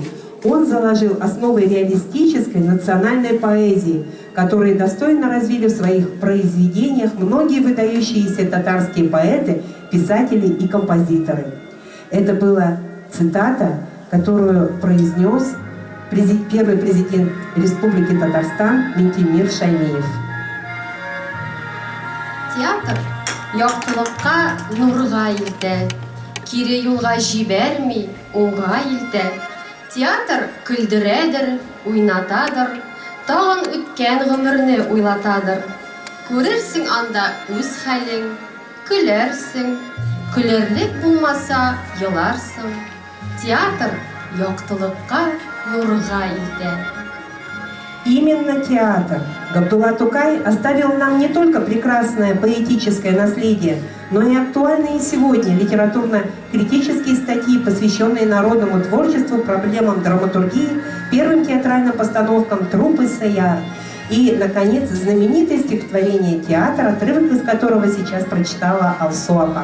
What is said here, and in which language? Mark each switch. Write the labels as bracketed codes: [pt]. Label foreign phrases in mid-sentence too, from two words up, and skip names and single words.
[ru] Он заложил основы реалистической национальной поэзии, которые достойно развили в своих произведениях многие выдающиеся татарские поэты, писатели и композиторы. Это была цитата, которую произнес первый президент Республики Татарстан Минтимир Шаймиев. [tt] Театр яктылыкка, нурга илтә, кире юлга җибәрми, уңга илтә. Театр күлдерәдер, уйнатадыр, тагын үткән гомерне уйлатадыр. Күрерсең анда үз хәлең, көләрсең, көлерлек булмаса, еларсың. Театр яктылыкка, нурга илтә. [ru] Именно театр. Габдулла Тукай оставил нам не только прекрасное поэтическое наследие, но и актуальные и сегодня литературно-критические статьи, посвященные народному творчеству, проблемам драматургии, первым театральным постановкам труппы «Саяр». И, наконец, знаменитое стихотворение «Театр», отрывок из которого сейчас прочитала Алсу Апа.